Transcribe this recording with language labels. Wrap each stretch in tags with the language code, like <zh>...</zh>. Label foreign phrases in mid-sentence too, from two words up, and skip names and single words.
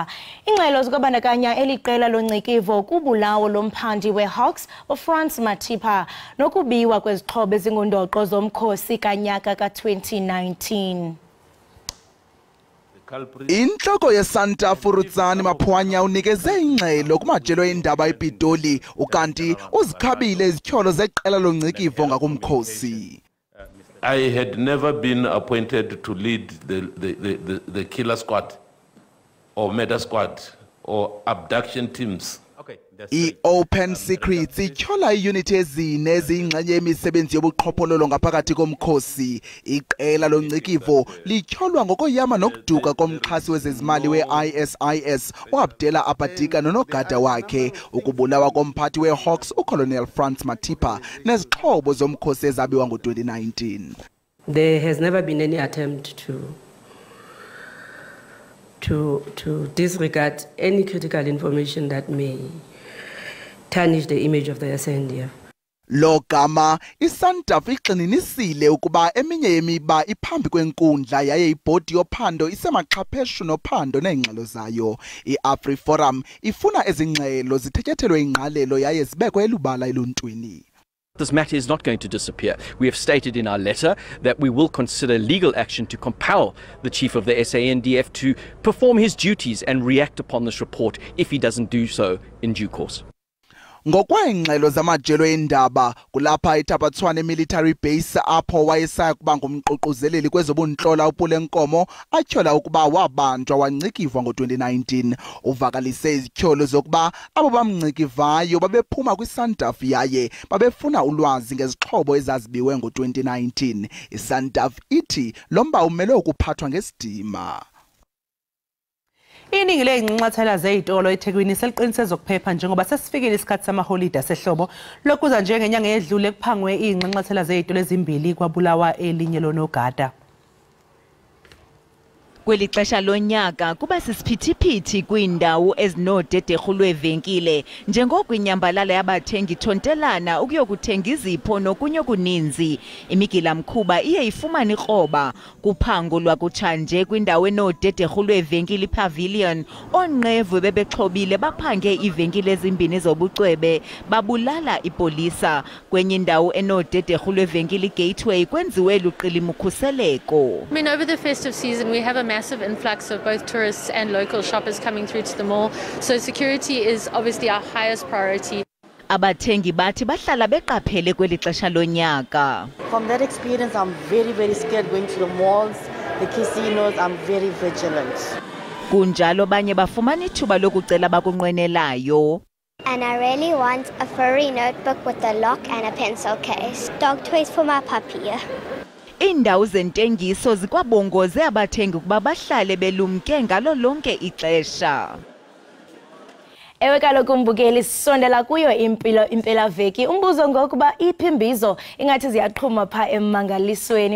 <xh>Ingxelo zokubandakanya eli qela loncikivio kubulawo lomphandi we-Hawks uFrance Matipa nokubiwa kwezixhobo ezingundoqo zomkhosi kanyaka ka-2019. Inhloko yeSanta Furutsani Maphwanya unikeze ingxelo kumajelo endaba ePitoli ukanti uzikhabile izityholo zeqela loncikivio ngakumkhosi.</xh> <en>I had never been appointed to lead the killer squad or murder squad or abduction teams.</en> <xh>I-Open Secrets ityhola iiyunithi ezine eziyingxenye yemisebenzi yobuqhophololo ngaphakathi komkhosi. Iqela loncikivio lityholwa ngokoyama nokuduka komxhasi wezezimali we-ISIS uAbdela Abadika nonogada wakhe, ukubulawa komphathi we-Hawks uColonel France Matipa nezixhobo zomkhosi ezabiwa ngo-2019.</xh> <en>There has never been any attempt to disregard any critical information that may tarnish the image of the SANDF.</en> <xh>Lo gama iSANDF igxininisile ukuba eminye yemiba iphambi kwenkundla yaye ibhodi yophando isemaxhapheshu nophando neengxelo zayo. I-AfriForum ifuna ezingxelo zithetyethelwe ingqalelo yaye zibekwe elubala eluntwini.</xh> <en>This matter is not going to disappear. We have stated in our letter that we will consider legal action to compel the chief of the SANDF to perform his duties and react upon this report if he doesn't do so in due course.</en> <xh>Ngokweengxelo zamajelo endaba kulapha eTabatswane military base apho wayesaya kuba ngumququzeleli kwezobuntlola uPulenkomo atyhola ukuba wabanjwa wancikivwa ngo-2019. Uvakalise izityholo zokuba abo bamncikivayo babephuma kwiSANDF yaye babefuna ulwazi ngezixhobo ezazibiwe ngo-2019. iSANDF ithi lo mba umele ukuphathwa ngesidima.</xh> <zu>Iningi ley'nxanxathela zey'tolo eThekwini seliqinise zokuphepha njengoba sesifikile isikhathi samaholide asehlobo. Lokuza njengenyanga edlule kuphangwe iy'nxanxathela zey'tolo ezimbili kwabulawa elinye lonogada.</zu> <xh>Kweli xesha lonyaka kuba sisiphithiphithi kwiindawo ezinodederhu lwevenkile njengoko inyambalala yabathengi thontelana ukuyokuthenga izipho nokunye okuninzi. Imigila mkhuba iye ifumane ikroba kuphango lwakutshanje kwindawo enodederhu lwevenkile iPavilion. Oonqevu bebexhobile baphange iivenkile ezimbini zobucwebe babulala ipolisa. Kwenye indawo enodederhu lwevenkile iGateway kwenziwe luqilima ukhuseleko.</xh> <en>I mean, over the festive season we have a massive influx of both tourists and local shoppers coming through to the mall, so security is obviously our highest priority.</en> <xh>Abathengi bathi bahlala beqaphele kweli xesha lonyaka.</xh> <en>From that experience, I'm very scared going to the malls, the casinos. I'm very vigilant.</en> <xh>Kunjalo banye bafumana ithuba lokucela bakunqwenelayo.</xh> <en>And I really want a furry notebook with a lock and a pencil case. Dog toys for my puppy.</en> <xh>Indawo zentengiso zikwabongoze abathengi ukuba bahlale belumke ngalo lonke ixesha. Ewe kaloku mbukeli sisondela kuyo impelaveki. Umbuzo ngokuba iphimbizo ingathi ziyaqhuma pha emmangalisweni.</xh>